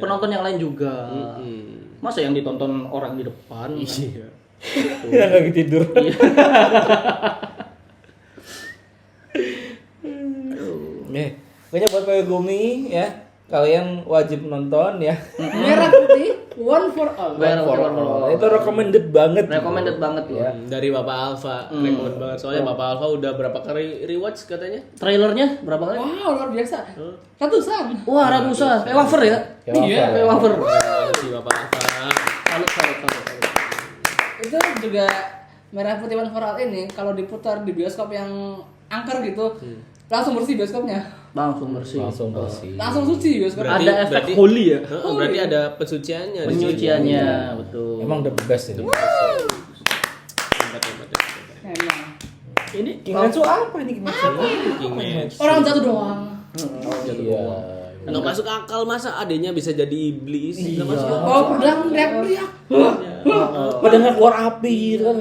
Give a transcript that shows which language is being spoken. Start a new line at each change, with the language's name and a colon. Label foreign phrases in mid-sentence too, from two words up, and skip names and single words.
Indonesian: penonton yang lain juga. Masa yang ditonton orang di depan? Iya. Yang lagi tidur. Pokoknya buat Koyogumi ya, kalian wajib nonton ya. Merah putih, one for all. Itu recommended banget. Recommended banget ya. Dari Bapak Alfa, recommend banget. Soalnya Bapak Alfa udah berapa kali rewatch katanya? Trailernya berapa kali? Wow, luar biasa. Ratusan. Wah, ratusan. Kayak wafer ya? Kayak Kayak wafer. Terima kasih Bapak Alfa. Salut. Itu juga Merah Putih One for All ini kalau diputar di bioskop yang angker gitu, langsung bersih bioskopnya. Langsung bersih. Langsung bersih. Langsung suci bioskopnya. Ada efek holy ya? Berarti ada pensuciannya. di situ. Penyuciannya, betul. Emang
English: the best
Indonesian: itu. Hebat. Emang. Ini Kimetsu apa ini Kimetsu? King Match. Orang jatuh doang. Iya. Nggak masuk akal masa adanya bisa jadi iblis. Nggak masuk akal. Oh, pedang teriak-teriak. Padahal keluar api gitu kan.